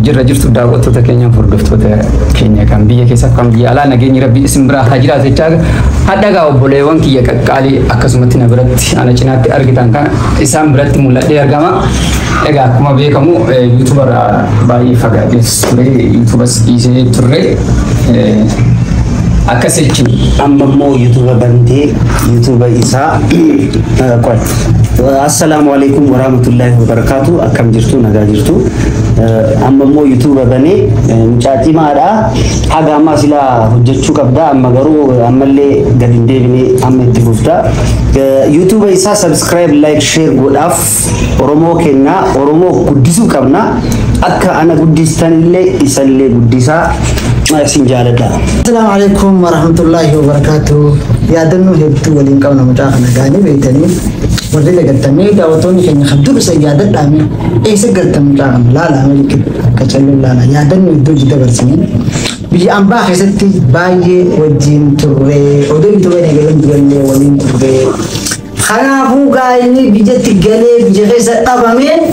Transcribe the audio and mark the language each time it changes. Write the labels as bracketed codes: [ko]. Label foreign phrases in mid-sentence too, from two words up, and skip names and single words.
[om] Jirra jirtu daawwattoota keenya hordoftoota keenya kan biyya keessa kan biyya alaa nageenyi rabbi isin biraa hajira jechaa hadhagaa obboleewwan kiyya qaqqaalii akkasumatti na biratti ana cinaatti argitan kan isaan biratti mul'adhee argama. Egaa akkuma beekamu YouTuber baay'ee fagaatees ture YouTubers dhiisee turre akkasitti amma immoo YouTuber bantee YouTuber isaa qoy. [ar] السلام عليكم ورحمة الله وبركاته. [om] Akkam jirtu nagaa jirtu. Amma immoo YouTuber banee mucaatii maadha haga amma sila hojjechuu qabda amma garuu ammallee gad hin deebine amma itti fufta. YouTuber isaa [en] subscribe like share [om] godhaaf Oromoo kenna Oromoo guddisuu qabna akka ana guddistanillee isallee guddisaa isin jaaladha. [ar] السلام عليكم ورحمة الله وبركاته. [om] Yaadannoo hedduu waliin qabna mucaa kana gaanii beektanii warri lagattamee daawwattoonni keenya hedduu isa yaadadhaame eessa galtan mucaa kana laala malikii kachaluu laala yaadannoo hedduu hojii dabarsinee biyya ambaa keessatti baay'ee wajjin turre oduu YouTuber eegalan durallee waliin turre kanaafuu gaa'inni biyyatti galee biyya keessa dhabame